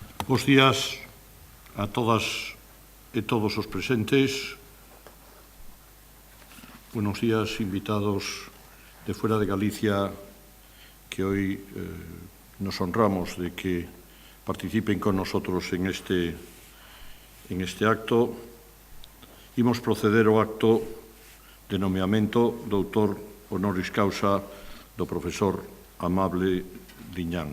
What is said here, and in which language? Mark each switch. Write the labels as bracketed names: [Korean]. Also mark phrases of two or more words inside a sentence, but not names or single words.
[Galician] Bos días a todas e todos os presentes. [Spanish] Buenos días, invitados de fuera de Galicia, que hoy nos honramos de que participen con nosotros en este acto. [Galician] Imos proceder ao acto de nomeamento do doutor honoris causa do profesor Amable Liñán.